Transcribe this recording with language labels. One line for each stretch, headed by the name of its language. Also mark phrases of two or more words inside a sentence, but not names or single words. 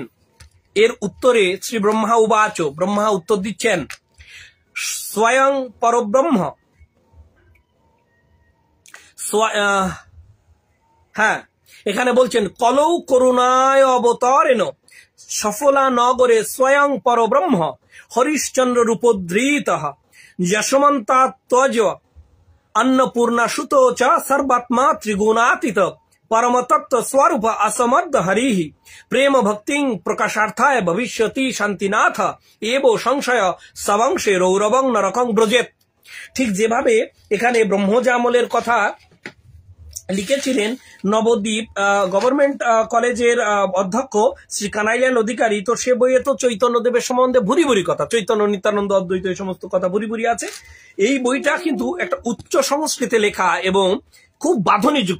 Bangla: এর উত্তরে
Sanskrit: শ্রী ব্রহ্মা উবাচ,
Bangla: ব্রহ্মা উত্তর দিচ্ছেন, স্বয়ং পরব্রহ্ম, হ্যাঁ এখানে বলছেন
Sanskrit: কলৌ করুণায় অবতরেণ সফলা নগরে স্বয়ং পরব্রহ্ম হরিশ্চন্দ্র রূপোদ্ধৃত যশমন্তা ত্বজ अन्नपूर्णा सुतो च सर्वात्मा त्रिगुणातीत परमतत्व स्वरूप असमर्थ हरि प्रेम भक्ति प्रकाशार्थाय भविष्यति शांतिनाथ एवो संशय सवंशे रौरवं नरकं ब्रजेत।
Bangla: ठीक যেভাবে এখানে ব্রহ্মজামলের কথা লিখেছিলেন নবদ্বীপ গভর্নমেন্ট কলেজের অধ্যক্ষ শ্রী কানাইলাল অধিকারী, তো সে বইয়ে তো চৈতন্যদেবের সম্বন্ধে ভুরি ভুরি কথা, চৈতন্য নিত্যানন্দ অদ্বৈত এই সমস্ত কথা ভুরি ভুরি আছে। এই বইটা কিন্তু একটা উচ্চ সংস্কৃতে লেখা এবং খুব বাঁধনীযুক্ত।